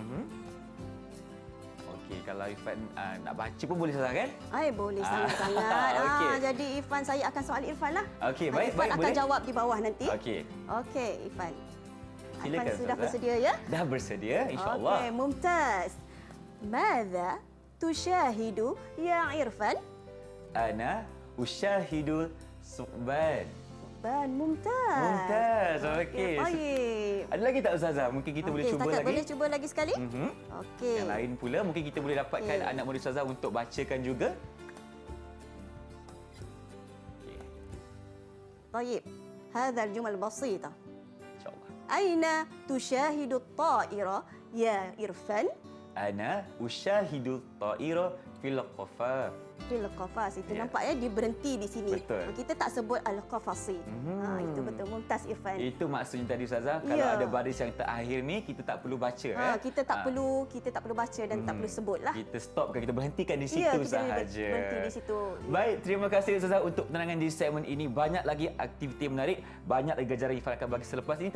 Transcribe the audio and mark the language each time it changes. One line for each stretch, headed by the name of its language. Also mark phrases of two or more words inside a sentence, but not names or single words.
Malay: Okey, kalau Irfan nak baca pun boleh Ustazah kan? Boleh sangat-sangat. Okey. Jadi Irfan, saya akan soal Irfan lah. Okey, baik, Irfan baik, akan boleh. jawab di bawah nanti. Okey. Okey, Irfan. Silakan, Irfan sudah Ustazah. bersedia ya? Dah bersedia
Arabic: إن شاء الله.
Malay: Okey, mumtaz.
Arabic: ماذا تشاهد يا Irfan? أنا أشاهد ثعبانا.
Malay: Mumtaz. Mumtaz. Okey. Baik. Ada lagi tak Ustazah? Mungkin kita boleh Okey, cuba setakat lagi. boleh cuba lagi sekali? Okey. Yang lain pula mungkin kita boleh dapatkan Okey. anak murid Ustazah untuk bacakan juga. Okey,
Arabic: طيب هذا الجمل بسيطة إن شاء الله. أين تشاهد الطائرة يا إرفان؟ أنا أشاهد الطائرة في القفص. في القفص itu
Malay: Ya. nampak ya dia berhenti di sini. Betul. Kita tak sebut al-qafasi. Itu betul mumtaz Irfan. Itu maksudnya tadi Ustazah, kalau Ya. ada baris yang terakhir ni kita tak perlu baca Kita tak perlu baca dan tak perlu sebut lah. Kita stopkan, kita berhentikan di situ Ya, kita sahaja. berhenti di situ. Baik, terima kasih Ustazah untuk penerangan di segmen ini. Banyak lagi aktiviti menarik, banyak lagi ganjaran Irfan akan bagi selepas ini.